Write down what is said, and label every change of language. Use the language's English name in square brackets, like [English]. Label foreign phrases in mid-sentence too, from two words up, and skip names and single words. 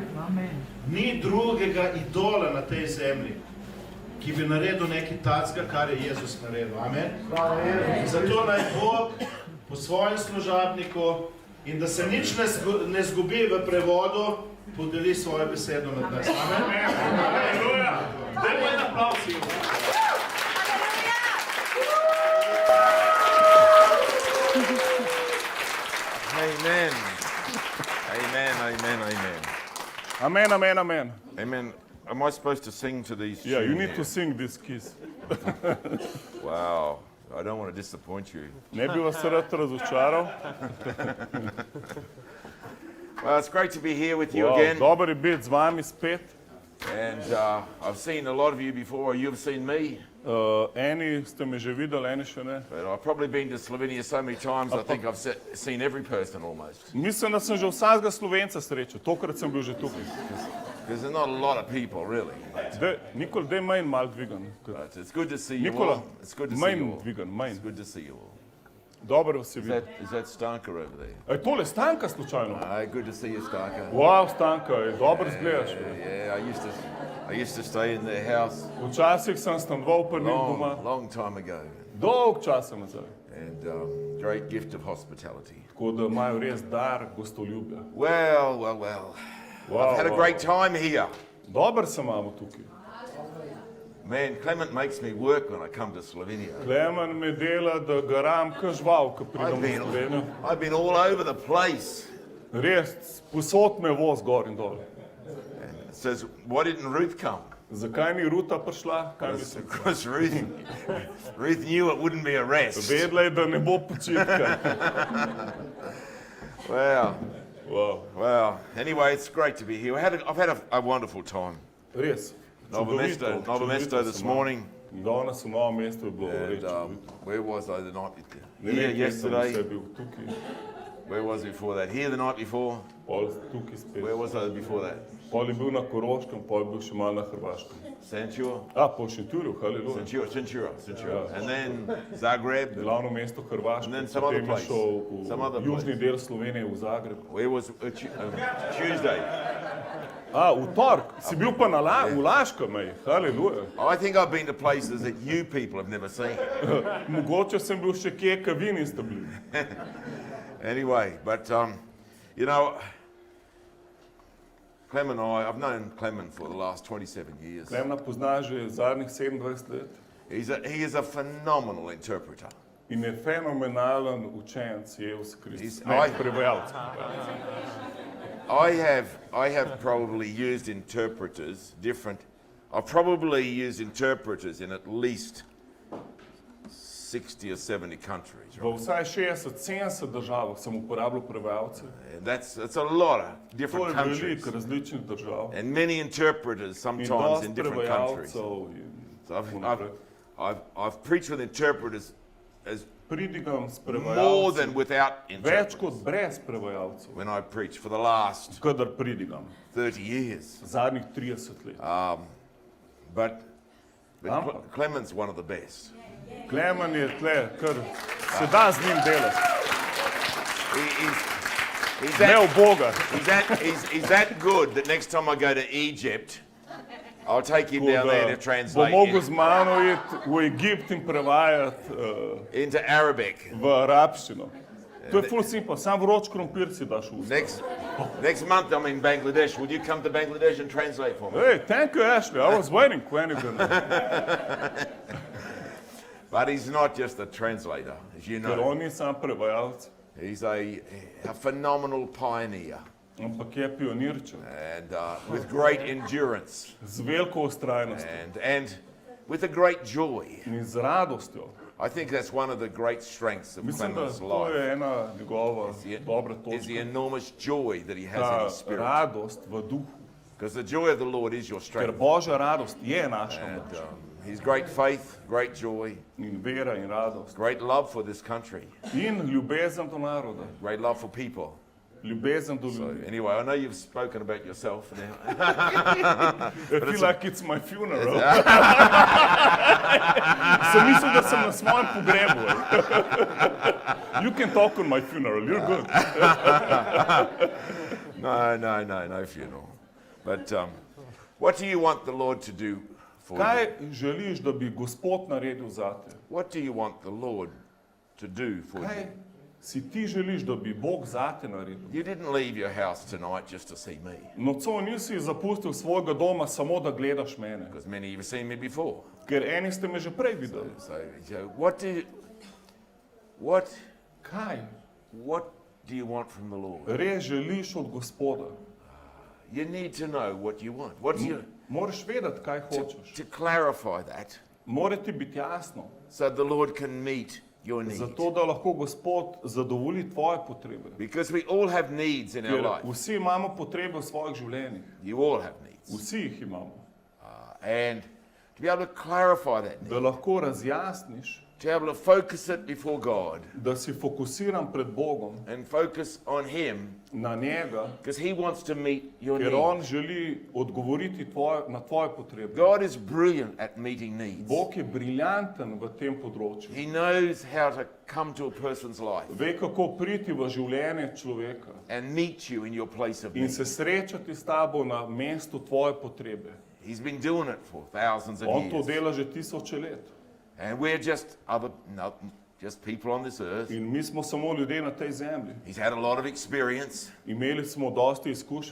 [Slovenian] Ni drugega idola na tej zemlji, ki bi naredil nekaj tacga, kar je Jezus naredil. Amen? Zato naj Bog po svojem služabniku in da se nič ne zgubi v prevodu, podeli svojo besedo nad nas. Amen? Aleluja! Dajmo en aplavz. Amen. Amen, amen, amen. Amen, amen, amen. Amen. [English] Am I supposed to sing to these Yeah, you tune need here? to sing this kiss. Wow. I don't want to disappoint you. [Slovenian] Ne bi vas rad razočaral. [English] Well, it's great to be here with you Wow, again. [Slovenian] dobro je biti z vami spet. [English] And I've seen a lot of you before. You've seen me. [Slovenian] Eni ste me že videli, eni še ne. [English] But I've probably been to Slovenia so many times, I think I've seen every person almost. [Slovenian] Mislim, da sem že vsakega Slovenca srečal. Tokrat sem bil že tukaj. [English] Because there's not a lot of people, really. [Slovenian] Nikol, daj manj mal dvigan. [English] But it's good to see you Nikola, all. It's good to see [Slovenian] manj [English] you all. [Slovenian] dvigan, [English] It's [Slovenian] manj. [English] good to see you all. [Slovenian] Dobro vas je videti. [English] Is that Stanka over there? [Slovenian] Je tole Stanka slučajno? [English] Good to see you, Stanka. [Slovenian] Wow, Stanka, dobro zgledaš. [English] Yeah, I used to stay in their house [Slovenian] Včasih sem stanoval pri njih doma. [English] long time ago. [Slovenian] Dolg časa nazaj. [English] And great gift of hospitality. [Slovenian] Tako da imajo res dar gostoljubja. [English] Well. Wow, I've had a great time here. [Slovenian] Dober sem imamo tukaj. [English] Man, Clement makes me work when I come to Slovenia. [Slovenian] Klemen me dela, da garam kažval, ko pridem v Slovenijo. [English] I've been all over the place. [Slovenian] Res, posod me voz gor in dol. [English] It says, why didn't Ruth come? [Slovenian] Zakaj ni Ruta prišla? Kaj mislim? [English] Because Ruth knew it wouldn't be a rest. [Slovenian] Vedela je, da ne bo počitka. [English] Well, anyway, it's great to be here. I've had a wonderful time. [Slovenian] Res. [English] Novo Mesto this morning. [Slovenian] Danes v Novem mestu je bilo [English] And [Slovenian] reč. [English] where was I the night before? [Slovenian] Ne [English] Here [Slovenian] vem, kje sem [English] yesterday. [Slovenian] vse bil tukaj. [English] Where was he before that? Here the night before? [Slovenian] Pol tukaj spet. [English] Where was I before that? [Slovenian] Pol je bil na Koroškem, pol je bil še malo na Hrvaškem. Centur? Po Šentjurju, haleluja. Centura. [English] And then Zagreb. [Slovenian] Glavno mesto Hrvaške, [English] And then some other [Slovenian] potem je [English] place. [Slovenian] šel [English] Some [Slovenian] v [English] other [Slovenian] južni [English] place. [Slovenian] del Slovenije, v Zagreb. [English] Where was Tuesday? [Slovenian] V torek, si bil pa v Laškem, haleluja. [English] I think I've been to places that you people have never seen. [Slovenian] Mogoče sem bil še kje, ka vi niste bili. [English] Anyway, but you know, Clem and I've known Clement for the last 27 years. [Slovenian] Klemna pozna že zadnjih 27 let [English] He is a phenomenal interpreter. [Slovenian] in je fenomenalen učenec Jezus Kristus, [English] He's- [Slovenian] prevajalec. [English] I have probably used interpreters I've probably used interpreters in at least 60 or 70 countries. [Slovenian] V vsaj 60-70 državah sem uporabljal prevajalce. [English] And that's a lot of [Slovenian] To [English] different [Slovenian] je [English] countries. [Slovenian] veliko različnih držav. [English] And many interpreters [Slovenian] In [English] sometimes [Slovenian] dosti [English] in different countries. [Slovenian] prevajalcev. in [English] So [Slovenian] tako naprej. [English] I've preached with interpreters as [Slovenian] Pridigam s [English] more than [Slovenian] prevajalci, [English] without [Slovenian] več [English] interpreters. [Slovenian] kot brez prevajalcev, [English] When I preach for the last [Slovenian] kadar pridigam, [English] 30 years. [Slovenian] zadnjih 30 let. [English] But [Slovenian] Ampak. [English] Clement's one of the best. [Slovenian] Klemen je tle, kar se da z njim delati, [English] He's [Slovenian] ne [English] that, [Slovenian] v Boga. [English] he's that good that next time I go to Egypt, I'll take him down there to [Slovenian] Bo [English] translate [Slovenian] mogel z mano iti v Egipt in prevajati [English] into Arabic. [Slovenian] v arabščino. To je ful simpa, sam vroč krompir si daš v usta. [English] Next month I'm in Bangladesh. Will you come to Bangladesh and translate for me? Hey, thank you, Ashley. I was waiting when you're gonna. But he's not just a translator, as you [Slovenian] Ker [English] know. [Slovenian] on ni sam prevajalec, [English] He's a phenomenal pioneer [Slovenian] ampak je pionirčen, [English] and with great endurance [Slovenian] z veliko vztrajnostjo [English] and with a great joy. [Slovenian] in z radostjo. [English] I think that's one of the great strengths of [Slovenian] Mislim, da [English] Clement's [Slovenian] to [English] life. [Slovenian] je ena njegova dobra [English] Is the [Slovenian] točka. [English] enormous joy that he has in [Slovenian] Ta [English] his spirit. [Slovenian] radost v duhu. [English] Because the joy of the Lord is your [Slovenian] Ker [English] strength. [Slovenian] Božja radost je naša [English] And [Slovenian] moč. [English] his great faith, great joy, [Slovenian] In vera in radost. [English] great love for this country, [Slovenian] In ljubezen do naroda. [English] great love for people. [Slovenian] Ljubezen do [English] So [Slovenian] ljudi. [English] anyway, I know you've spoken about yourself now. I feel like it's my funeral. [Slovenian] Sem mislil, da sem na svojem pogrebu. [English] You can talk on my funeral, you're good. No funeral. But what do you want the Lord to do for [Slovenian] Kaj [English] you? [Slovenian] želiš, da bi Gospod naredil zate? [English] What do you want the Lord to do for [Slovenian] Kaj [English] you? [Slovenian] si ti želiš, da bi Bog zate naredil? [English] You didn't leave your house tonight just to see me, [Slovenian] Nocoj nisi zapustil svojega doma samo, da gledaš mene. [English] because many of you have seen me before. [Slovenian] Ker eni ste me že prej videli. [English] So what do you want from the Lord? [Slovenian] Res želiš od Gospoda. [English] You need to know what you want. What do you [Slovenian] Moraš vedeti, kaj hočeš. [English] to clarify that, [Slovenian] Mora ti biti jasno. [English] so the Lord can meet your needs. [Slovenian] Zato, da lahko Gospod zadovolji tvoje potrebe. [English] Because we all have needs in our [Slovenian] Ker [English] life. [Slovenian] vsi imamo potrebe v svojih življenjih. [English] You all have needs. [Slovenian] Vsi jih imamo. [English] And to be able to clarify that need, [Slovenian] Da lahko razjasniš, [English] to be able to focus it before God [Slovenian] da si fokusiran pred Bogom [English] and focus on Him, [Slovenian] na njega, [English] because He wants to meet your [Slovenian] ker on [English] needs. [Slovenian] želi odgovoriti na tvoje potrebe. [English] God is brilliant at meeting needs. [Slovenian] Bog je briljanten v tem področju. [English] He knows how to come to a person's life [Slovenian] Ve, kako priti v življenje človeka [English] and meet you in your place of [Slovenian] in [English] need. [Slovenian] se srečati s tabo na mestu tvoje potrebe. [English] He's been doing it for thousands of [Slovenian] On to [English] years. [Slovenian] dela že tisoče let. [English] And we're just just people on this earth. [Slovenian] In mi smo samo ljudje na tej zemlji. [English] He's had a lot of experience. [Slovenian] Imeli smo dosti izkušenj.